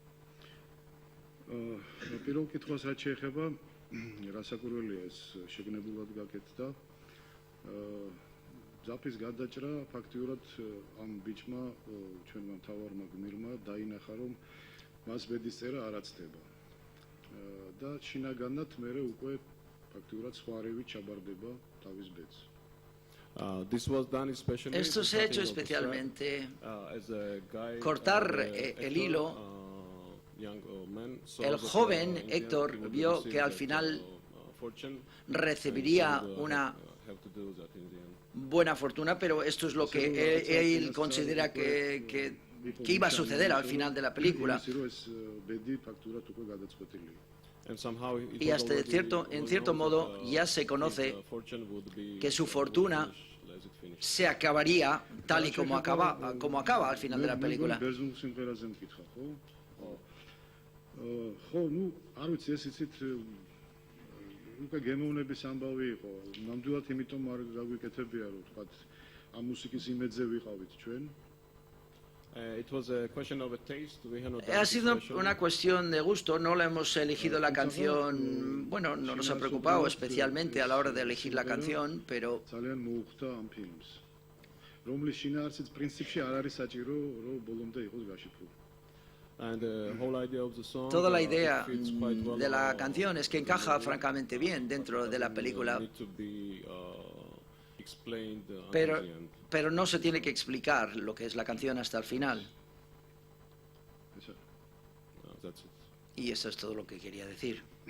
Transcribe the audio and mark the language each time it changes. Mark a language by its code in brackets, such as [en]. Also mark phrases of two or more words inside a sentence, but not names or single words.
[ka] პირველ კითხვას რაც შეეხება რასაკურველია ეს შეგნებულად გაკეთდა ძაფის გადაჭრა ფაქტიურად ამ ბიჭმა ჩვენმა მთავარმა გმირმა დაინახა რომ მას ბედისწერა არ აცდება და შინაგანად მერე უკვე ფაქტიურად სხვა რევით ჩაბარდება თავის ბედს [es] Esto se ha hecho especialmente cortar el hilo. El joven Héctor vio que al final recibiría una buena fortuna, pero esto es lo que él considera que iba a suceder al final de la película. Y hasta en cierto modo ya se conoce que su fortuna se acabaría tal y como acaba al final de la película. [ka] ხო, ну, არ ვიცი, ეს იცით უკვე გემოვნების ამბავი იყო. ნამდვილად იმიტომ არ გაგვიკეთებია, რომ თქვა ამ მუსიკის იმედზე ვიყავით ჩვენ. [es] Ha sido una cuestión de gusto, no le hemos elegido la canción, bueno, no nos ha preocupado especialmente a la hora de elegir la canción, pero [ka] ძალიან მოუხდა ამ ფილმს. რომლის შინაარსიც პრინციპში არ არის საჭირო, რომ ბოლომდე იყოს გაშიფრული. [es] Toda la idea de la canción es que encaja francamente bien dentro de la película, pero no se tiene que explicar lo que es la canción hasta el final. Y eso es todo lo que quería decir.